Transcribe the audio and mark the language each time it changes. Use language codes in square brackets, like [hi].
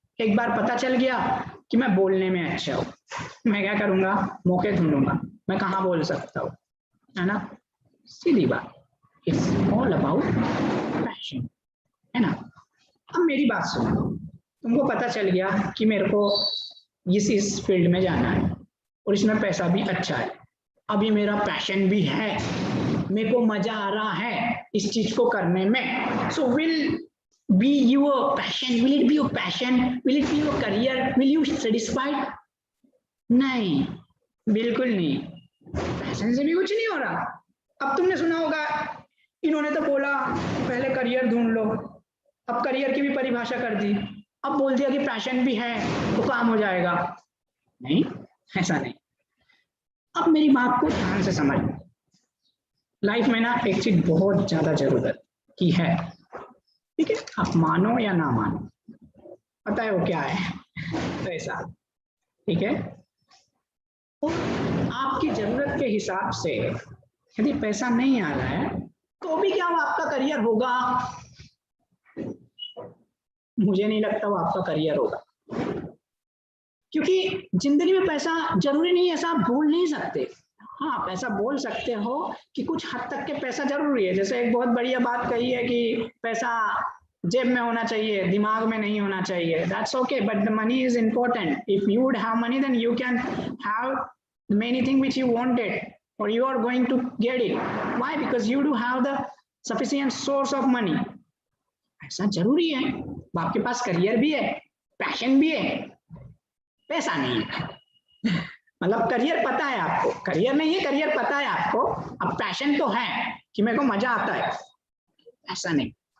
[hi] एक बार पता चल गया कि मैं बोलने में अच्छा हूँ, मैं क्या करूंगा, मौके ढूंढूंगा, मैं कहाँ बोल सकता हूँ, है ना, सीधी बात, [en] it's all about passion, [hi] है ना। अब मेरी बात सुनो, तुमको पता चल गया कि मेरे को इस फील्ड में जाना है और इसमें पैसा भी अच्छा है, अभी मेरा पैशन भी है, मेरे को मजा आ रहा है इस चीज को करने में। [en] So will be your passion, will it be your passion, will it be your career, will you satisfied? [hi] नहीं, बिल्कुल नहीं, पैशन से भी कुछ नहीं हो रहा। अब तुमने सुना होगा, इन्होंने तो बोला पहले करियर ढूंढ लो, अब करियर की भी परिभाषा कर दी, अब बोल दिया कि पैशन भी है तो काम हो जाएगा। नहीं, ऐसा नहीं। अब मेरी बात को ध्यान से समझ, लाइफ में ना एक चीज बहुत ज्यादा जरूरत की है, ठीक है, आप मानो या ना मानो, पता है वो क्या है, पैसा, ठीक है। तो आपकी जरूरत के हिसाब से यदि पैसा नहीं आ रहा है तो भी क्या वो आपका करियर होगा, मुझे नहीं लगता वो आपका करियर होगा, क्योंकि जिंदगी में पैसा जरूरी नहीं है, ऐसा आप बोल नहीं सकते। हाँ, पैसा बोल सकते हो कि कुछ हद तक के पैसा जरूरी है, जैसे एक बहुत बढ़िया बात कही है कि पैसा जेब में होना चाहिए, दिमाग में नहीं होना चाहिए. [en] That's okay, but the money is important. If you would have money, then you can have many things which you wanted, or you are going to get it. Why? Because you do have the sufficient source of money. [hi] ऐसा जरूरी है. आपके पास career भी है, passion भी है, पैसा नहीं है. मतलब करियर पता है आपको, करियर नहीं है, करियर पता है आपको, अब पैशन तो है कि मेरे को मजा आता है, ऐसा नहीं.